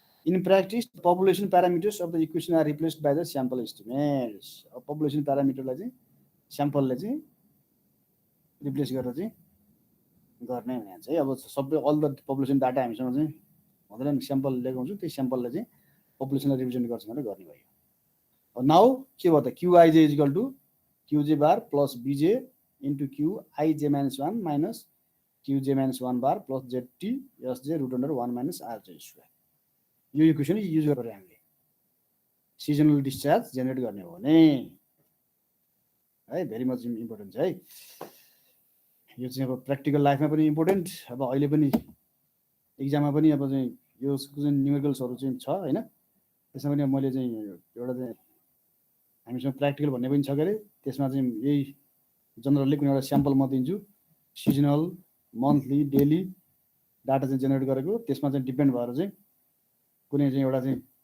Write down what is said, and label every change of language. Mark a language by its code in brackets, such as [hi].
[en] In practice population parameters of the equation are replaced by the sample estimates. [ne] अब population प्यारामिटरलाई चाहिँ स्याम्पलले चाहिँ replace गरेर चाहिँ गर्ने भने चाहिँ अब सबै अल द पपुलेसन डाटा हामीसँग चाहिँ हुँदैन, स्याम्पल लिएको हुन्छौँ, त्यही स्याम्पलले चाहिँ पपुलेसनलाई रिप्रेजेन्ट गर्छ भनेर गर्ने भयो। [en] now [ne] के भयो त, [en] QIJ is equal to QJ bar plus BJ into QIJ minus 1 minus QJ minus 1 bar plus JT SJ root under 1 minus RJ square. [ne] यो इक्वेसन युज गरेर हामीले सिजनल डिस्चार्ज जेनेरेट गर्ने हो भने है, भेरी मच इम्पोर्टेन्ट छ है यो चाहिँ। अब प्र्याक्टिकल लाइफमा पनि इम्पोर्टेन्ट, अब अहिले पनि इक्जाममा पनि अब चाहिँ यो जुन न्युमेरिकल्सहरू चाहिँ छ होइन, त्यसमा पनि मैले चाहिँ एउटा चाहिँ हामीसँग प्र्याक्टिकल भन्ने पनि छ के अरे, त्यसमा चाहिँ यही जनरली कुनै एउटा स्याम्पल म दिन्छु, सिजनल मन्थली डेली डाटा चाहिँ जेनेरेट गरेको, त्यसमा चाहिँ डिपेन्ड भएर चाहिँ कुनै चाहिँ एउटा चाहिँ